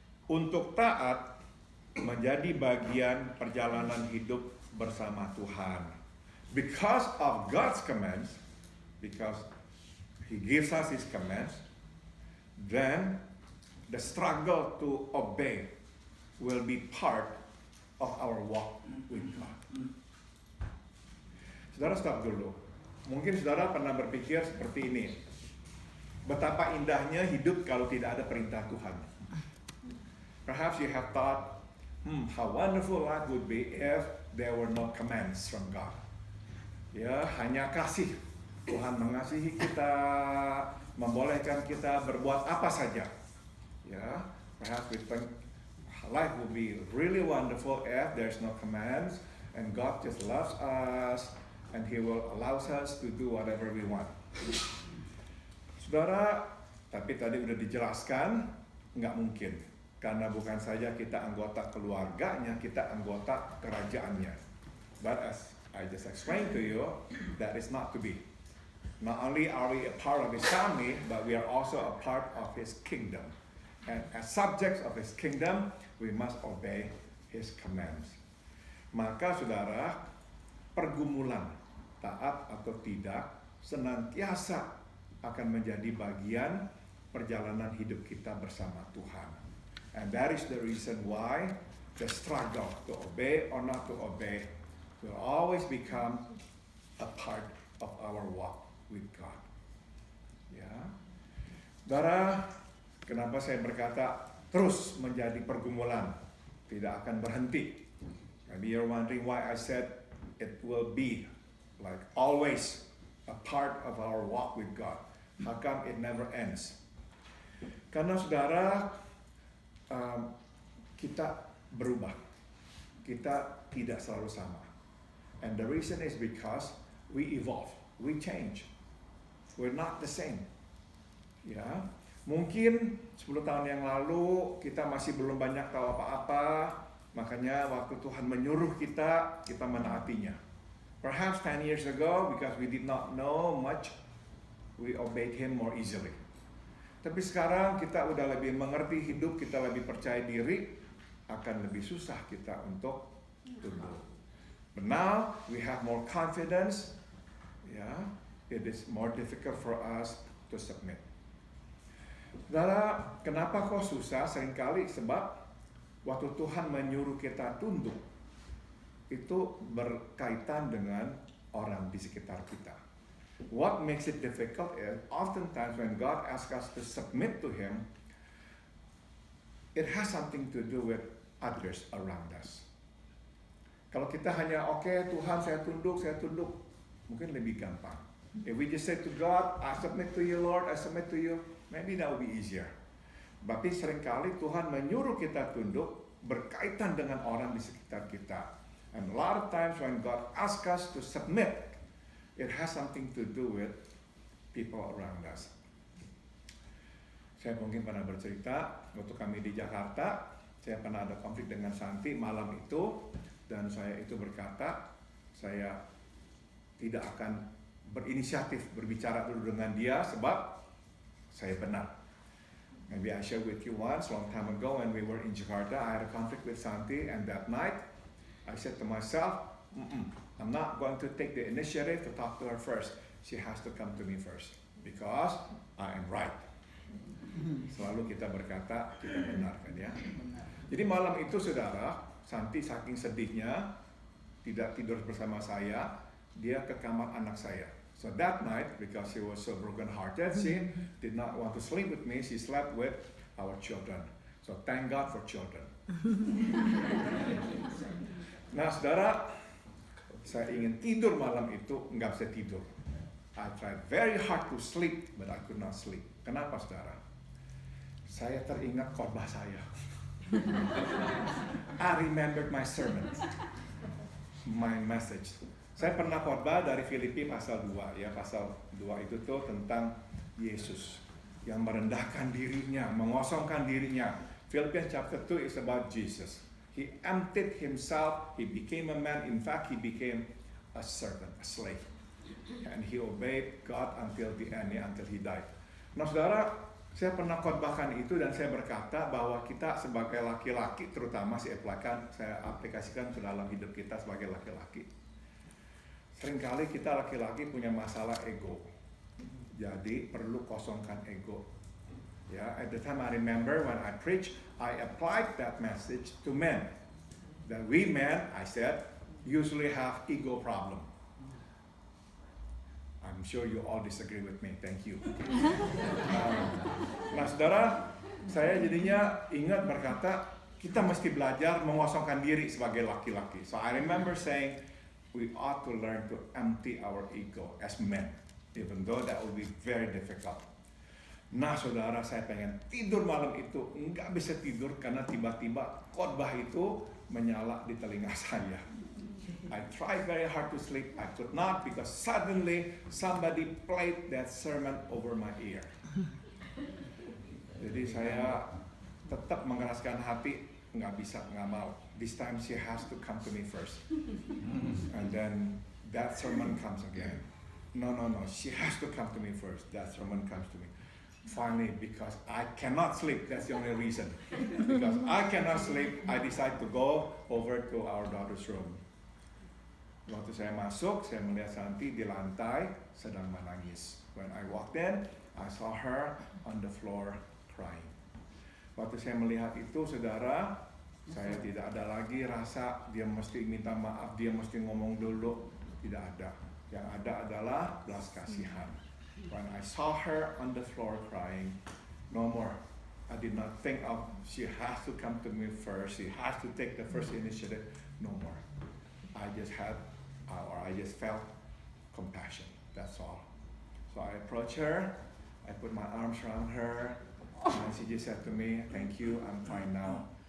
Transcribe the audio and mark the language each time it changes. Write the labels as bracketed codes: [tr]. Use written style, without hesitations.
[id] Untuk taat menjadi bagian perjalanan hidup bersama Tuhan. [en] Because of God's commands, because He gives us His commands, then the struggle to obey will be part of our walk with God. [id] Saudara stop dulu. Mungkin saudara pernah berpikir seperti ini. Betapa indahnya hidup kalau tidak ada perintah Tuhan. [en] Perhaps you have thought, how wonderful life would be if there were no commands from God. [id] Ya, hanya kasih. Tuhan mengasihi kita, membolehkan kita berbuat apa saja. [en] Ya, perhaps we think life would be really wonderful if there's no commands and God just loves us and He will allow us to do whatever we want. [id] Saudara, tapi tadi udah dijelaskan, nggak mungkin. Karena bukan saja kita anggota keluarganya, kita anggota kerajaannya. [en] But as I just explained to you, that is not to be. Not only are we a part of His family, but we are also a part of His kingdom. And as subjects of His kingdom, we must obey His commands. [id] Maka saudara, pergumulan, taat atau tidak, senantiasa akan menjadi bagian perjalanan hidup kita bersama Tuhan. [en] And that is the reason why the struggle to obey or not to obey will always become a part of our walk with God. [id] Ya, saudara, kenapa saya berkata terus menjadi pergumulan, tidak akan berhenti? [en] Maybe you're wondering why I said it will be like always a part of our walk with God. How come it never ends? [id] Karena saudara, kita berubah, kita tidak selalu sama. [en] And the reason is because we evolve, we change. We're not the same. [id] Ya, mungkin 10 tahun yang lalu kita masih belum banyak tahu apa-apa, makanya waktu Tuhan menyuruh kita menaatinya. [en] Perhaps 10 years ago, because we did not know much, we obeyed Him more easily. [id] Tapi sekarang kita udah lebih mengerti hidup, kita lebih percaya diri, akan lebih susah kita untuk tunduk. [en] But now we have more confidence. Ya, it is more difficult for us to submit. [id] Saudara, kenapa kok susah? Seringkali sebab waktu Tuhan menyuruh kita tunduk, itu berkaitan dengan orang di sekitar kita. [en] What makes it difficult is oftentimes when God asks us to submit to Him, it has something to do with others around us. [id] Kalau kita hanya Tuhan saya tunduk, mungkin lebih gampang. [en] If we just say to God, I submit to you Lord, I submit to you, maybe that will be easier. [id] Tapi seringkali Tuhan menyuruh kita tunduk berkaitan dengan orang di sekitar kita. [en] And a lot of times when God asks us to submit, it has something to do with people around us. [id] Saya mungkin pernah bercerita, waktu kami di Jakarta, saya pernah ada konflik dengan Santi malam itu, dan saya itu berkata, saya tidak akan berinisiatif berbicara dulu dengan dia sebab saya benar. [en] Maybe I shared with you once, long time ago when we were in Jakarta, I had a conflict with Santi, and that night I said to myself, I'm not going to take the initiative to talk to her first. She has to come to me first because I am right. [id] Selalu kita berkata kita benar kan ya. Jadi malam itu saudara, Santi saking sedihnya tidak tidur bersama saya, dia ke kamar anak saya. [en] So that night, because she was so broken-hearted, she did not want to sleep with me. She slept with our children. So thank God for children. [id] Nah, saudara, saya ingin tidur malam itu, nggak bisa tidur. [en] I tried very hard to sleep, but I could not sleep. [id] Kenapa, saudara? Saya teringat khotbah saya. [en] I remembered my sermon, my message. [id] Saya pernah khotbah dari Filipi pasal 2 ya, pasal 2 itu tuh tentang Yesus yang merendahkan dirinya, mengosongkan dirinya. [en] Philippians chapter 2 is about Jesus. He emptied himself, he became a man, in fact he became a servant, a slave. And he obeyed God until the end, until he died. [id] Nah saudara, saya pernah khotbahkan itu dan saya berkata bahwa kita sebagai laki-laki, terutama saya aplikasikan ke dalam hidup kita sebagai laki-laki. Seringkali kita laki-laki punya masalah ego. Jadi perlu kosongkan ego. [en] Ya, at the time I remember when I preach, I applied that message to men. That we men, I said, usually have ego problem. I'm sure you all disagree with me. Thank you. [id] Nah, saudara, saya jadinya ingat berkata, kita mesti belajar mengosongkan diri sebagai laki-laki. [en] So I remember saying, we ought to learn to empty our ego as men, even though that will be very difficult. [id] Nah, saudara, saya pengen tidur malam itu, nggak bisa tidur karena tiba-tiba khotbah itu menyala di telinga saya. [en] I tried very hard to sleep, I could not because suddenly somebody played that sermon over my ear. [id] Jadi saya tetap mengeraskan hati, nggak bisa, nggak mau. [en] This time she has to come to me first. And then that sermon comes again. No, she has to come to me first. That sermon comes to me. Finally, because I cannot sleep, that's the only reason. Because I cannot sleep, I decide to go over to our daughter's room. [id] Waktu saya masuk, saya melihat Santi di lantai sedang menangis. [en] When I walked in, I saw her on the floor crying. [id] Waktu saya melihat itu, saudara, saya tidak ada lagi rasa dia mesti minta maaf, dia mesti ngomong dulu. Tidak ada. Yang ada adalah belas kasihan. [en] When I saw her on the floor crying, no more. I did not think of she has to come to me first, she has to take the first initiative. No more. I just felt compassion. That's all. So I approached her, I put my arms around her, and she just said to me, "Thank you, I'm fine now."